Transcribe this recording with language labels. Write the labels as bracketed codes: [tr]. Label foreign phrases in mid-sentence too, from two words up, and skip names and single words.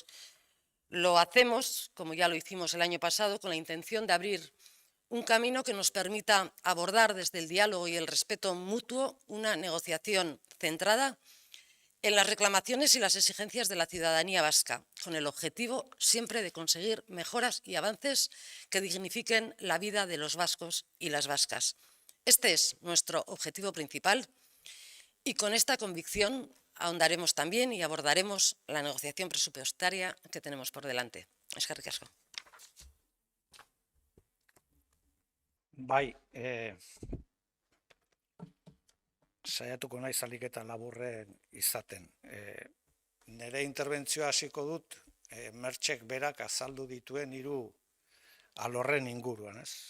[es] Lo hacemos, como ya lo hicimos el año pasado, con la intención de abrir un camino que nos permita abordar desde el diálogo y el respeto mutuo una negociación centrada en las reclamaciones y las exigencias de la ciudadanía vasca, con el objetivo siempre de conseguir mejoras y avances que dignifiquen la vida de los vascos y las vascas. Este es nuestro objetivo principal y con esta convicción ahondaremos también y abordaremos la negociación presupuestaria que tenemos por delante. [eu] Eskerrik asko. Bai, saiatuko naiz ahalik eta laburren izaten. Nire interbentzioa hasiko dut, Mertxek berak azaldu dituen 3 alorren inguruan, ez?